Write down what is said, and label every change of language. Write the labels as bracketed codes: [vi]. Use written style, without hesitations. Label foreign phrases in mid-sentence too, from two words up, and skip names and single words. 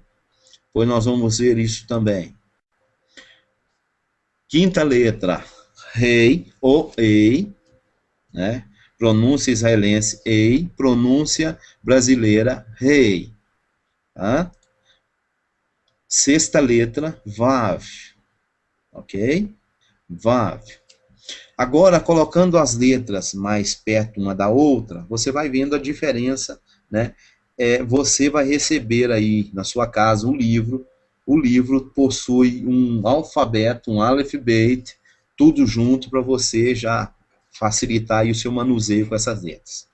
[pt] Pois nós vamos ver isso também. Quinta letra, Rei ou Ei, né? Pronúncia israelense, Ei. Pronúncia brasileira, Rei. Tá? Sexta letra, Vav. Ok? Vav. Agora, colocando as letras mais perto uma da outra, você vai vendo a diferença, né? Você vai receber aí na sua casa um livro. O livro possui um alfabeto, um [he] אלף בית, [pt] tudo junto para você já facilitar aí o seu manuseio com essas letras.